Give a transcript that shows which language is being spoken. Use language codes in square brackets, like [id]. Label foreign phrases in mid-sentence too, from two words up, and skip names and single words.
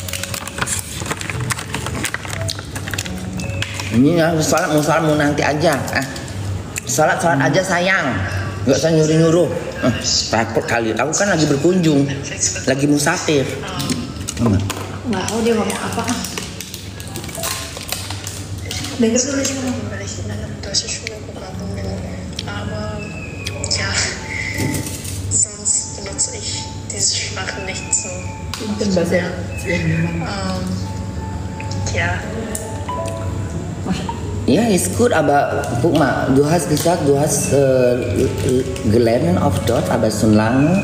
[id] Ini ya sholat mau nanti aja, sholat aja sayang, nggak usah nyuruh. Repot kali, aku kan lagi berkunjung, lagi musafir. Nggak tahu dia ngomong apa. Dengar dulu dia ngomong. [de] weil ich in einer deutschen Schule gegangen bin. Aber ja, sonst benutze ich diese Sprache nicht so. Ja. Ja. Ja, ist gut, aber guck mal, du hast gesagt, du hast gelernt auf Deutsch, aber schon lange.